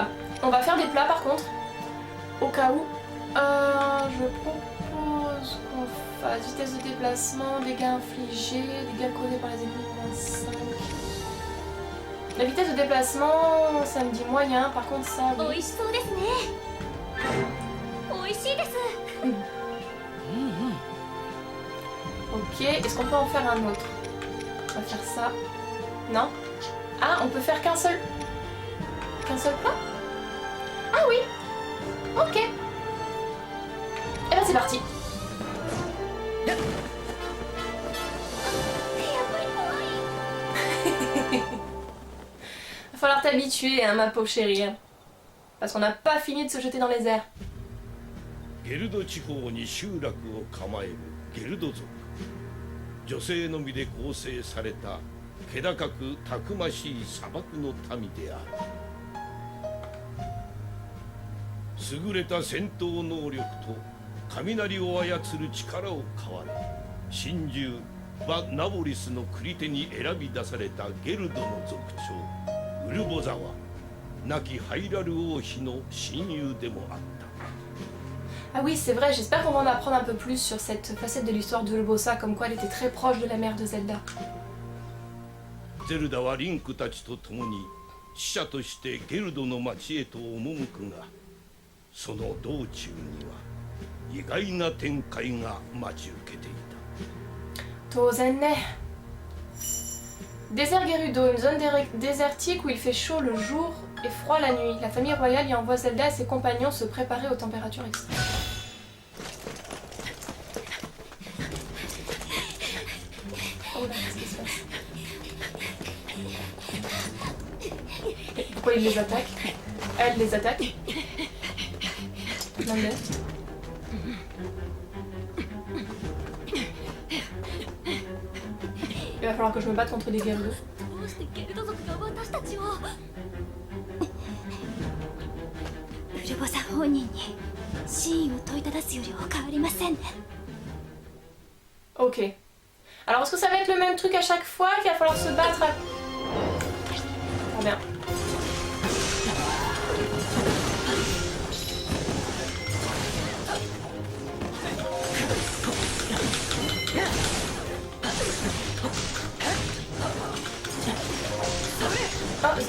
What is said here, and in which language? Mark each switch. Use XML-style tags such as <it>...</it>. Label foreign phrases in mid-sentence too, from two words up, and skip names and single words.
<fr>On va faire des plats par contre. Au cas où. Je propose qu'on fasse vitesse de déplacement, dégâts infligés, dégâts causés par les ennemis 25. La vitesse de déplacement, ça me dit moyen. Par contre, ça, oui.</fr> <ja>美味しそうですね。美味しいです。</ja> <fr>Ok, est-ce qu'on peut en faire un autre? On va faire ça. Non? Ah, on peut faire qu'un seul plat? Ah oui! Ok. Et ben c'est parti. Va falloir t'habituer, hein, ma pauvre chérie. Parce qu'on n'a pas fini de se jeter dans les airs.</fr> <ja>ゲルド地方に集落を構えるゲルド族女性のみで構成された気高くたくましい砂漠の民である。優れた戦闘能力と雷を操る力を買われ、神獣バ・ナボリスの繰り手に選び出されたゲルドの族長ウルボザは亡きハイラル王妃の親友でもあった。</ja> <fr>Ah oui, c'est vrai, j'espère qu'on va en apprendre un peu plus sur cette facette de l'histoire de Urbosa, comme quoi elle était très proche de la mère de Zelda.</fr> <ja>ゼルダはリンクたちと共に使者としてゲルドの町へと赴くが、その道中には意外な展開が待ち受けていた。 Tozenne.</ja> <fr>Désert Gerudo, une zone désertique où il fait chaud le jour et froid la nuit. La famille royale y envoie Zelda et ses compagnons se préparer aux températures extrêmes. Oh là, qu'est-ce qui se passe? Pourquoi il les attaque? Elle les attaque? Nande. Il va falloir que je me batte contre des Gerudo.</fr> <ja>どうしてゲルド族が私たちを。ウルボザ本人に真意を問いただすより他ありませんね。</ja> <fr>Ok. Alors est-ce que ça va être le même truc à chaque fois qu'il va falloir se battre à... Très bien. Ah, Zelda.</fr>